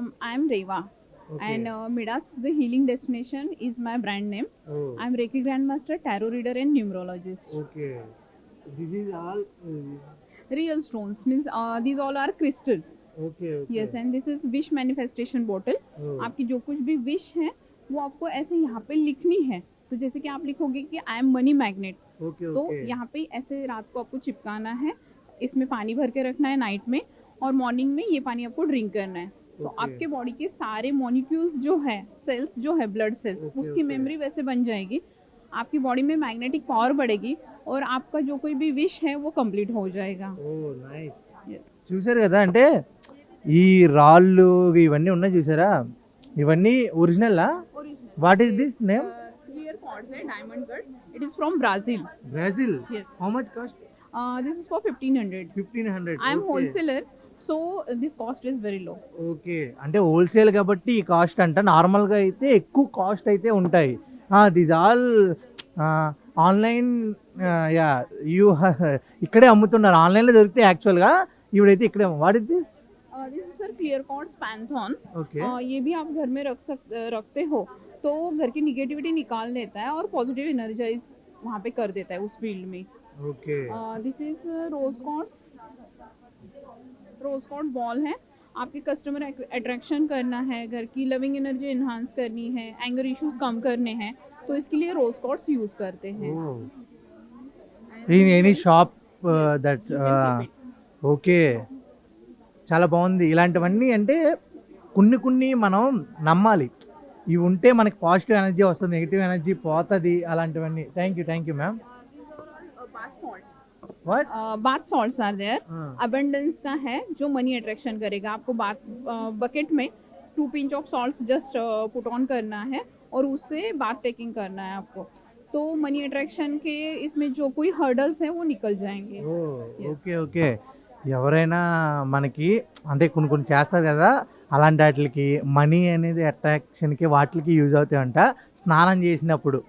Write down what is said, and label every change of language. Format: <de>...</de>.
<en>I'm Reva, and Midas, the healing destination, is my brand name. I'm Reiki Grandmaster, Tarot Reader, and Numerologist. Okay, this is all. Real stones means these all are crystals. Okay Yes, and this is wish manifestation bottle.</en> <hi>आपकी जो कुछ भी wish है वो आपको ऐसे यहाँ पे लिखनी है. तो जैसे कि आप लिखोगे कि</hi> <en>I am money magnet, okay तो okay.</en> <hi>यहाँ पे ऐसे रात को आपको चिपकाना है. इसमें पानी भर के रखना है नाइट में, और मॉर्निंग में ये पानी आपको ड्रिंक करना है. तो Okay. आपके बॉडी के सारे मॉलिक्यूल्स जो है, सेल्स जो है, ब्लड सेल्स, Okay, उसकी okay. मेमोरी वैसे बन जाएगी. आपकी बॉडी में मैग्नेटिक पावर बढ़ेगी और आपका जो कोई भी विश है वो कंप्लीट हो जाएगा.</hi> <en>Yes.</en> <te>చూసారు కదా, అంటే ఈ రాళ్ళు ఇవన్నీ ఉన్నాయి చూసారా, ఇవన్నీ original.</te> <en>What is this name? Clear quartz है, diamond cut. It is from Brazil. Brazil. Yes. How much cost? This is for 1500. 1500. I am wholesaler, so this cost is very low.</en> <te>Okay, అంటే wholesale కాబట్టి ఈ cost అంట. నార్మల్గా అయితే ఎక్కువ cost అయితే ఉంటాయి. This all online, yeah you ఇక్కడే అమ్ముతున్నారు, ఆన్లైన్లో దొరికితే యాక్చువల్గా ఇవిడైతే ఇక్కడే.</te> <en>What is this? This is sir clear quartz pantheon. Okay.</en> <hi>ये भी आप घर में रखते हो तो घर की निगेटिविटी निकाल लेता है और पॉजिटिव एनर्जाइज वहाँ पे कर देता है उस फील्ड में. Okay.</hi> <en>This is rose quartz ball है.</en> <hi>आपके कस्टमर अट्रैक्शन करना है, घर की लविंग एनर्जी इन्हांस करनी है, एंगर इश्यूज कम करने हैं, तो इसके लिए रोज कॉर्ड्स यूज करते हैं.</hi> <en>In any shop that. Okay,</en> <te>చాలా బాగుంది. ఇలాంటివన్నీ అంటే కొన్ని మనం నమ్మాలి, ఇవి ఉంటే మనకి పాజిటివ్ ఎనర్జీ వస్తుంది, నెగిటివ్ ఎనర్జీ పోతుంది, అలాంటివన్నీ.</te> <en>Thank you ma'am. What? Bath salts are there.</en> <hi>Abundance का है जो मनी अट्रैक्शन करेगा. आपको बाथ बकेट में 2 pinch of salts just put on करना है और उससे बाथ टेकिंग करना है आपको, तो मनी अट्रैक्शन के इसमें जो कोई हर्डल्स हैं वो निकल जाएंगे. ఓకే.</hi> <te>ఎవరైనా మనకి అంటే కొన్ని చేస్తారు కదా, అలాంటి వాటికి మనీ అనేది అట్రాక్షన్కి వాటికి యూజ్ అవుతాయంట స్నానం చేసినప్పుడు.</te>